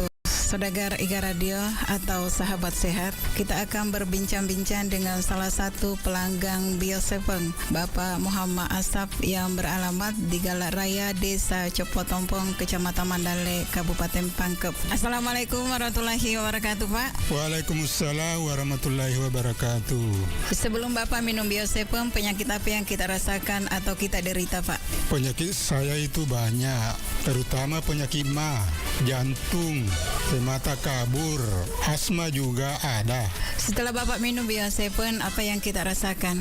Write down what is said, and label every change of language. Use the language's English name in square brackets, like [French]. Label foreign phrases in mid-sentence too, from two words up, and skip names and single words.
[Indonesian] Saudagar Iga Radio atau sahabat sehat, kita akan berbincang-bincang dengan salah satu pelanggan Bio7, Bapak Muhammad Asap yang beralamat di Galak Raya, Desa Copotompong, Kecamatan Mandale, Kabupaten Pangkep. [Arabic] السلام عليكم ورحمة الله وبركاته، Pak. وعليكم السلام ورحمة الله وبركاته. [Indonesian] Sebelum Bapak minum Bio7, penyakit apa yang kita rasakan atau kita derita, Pak? Penyakit saya itu banyak, terutama penyakit mah, jantung, mata kabur, asma juga ada. Setelah Bapak minum Bio7, apa yang kita rasakan?